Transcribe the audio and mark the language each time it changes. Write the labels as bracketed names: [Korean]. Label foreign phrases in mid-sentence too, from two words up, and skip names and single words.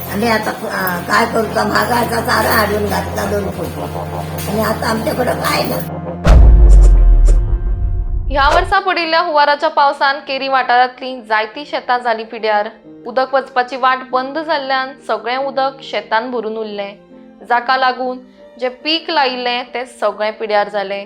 [Marathi] आणि आता काय करतो, महागाचा चारा हाडून घातला 2 कोटी आणि आता आमच्याकडे काय ना. [Konkani] ह्या वर्सा पडिल्ल्या हुंवाराच्या पावसान केरी वाठारांतली जायती शेतां जाली पिड्यार. उदक वचपाची वाट बंद जाल्ल्यान सगळें उदक शेतान भरून उरलें, जाका लागून जे पीक लायिल्लें तें सगळें पिड्यार जालें.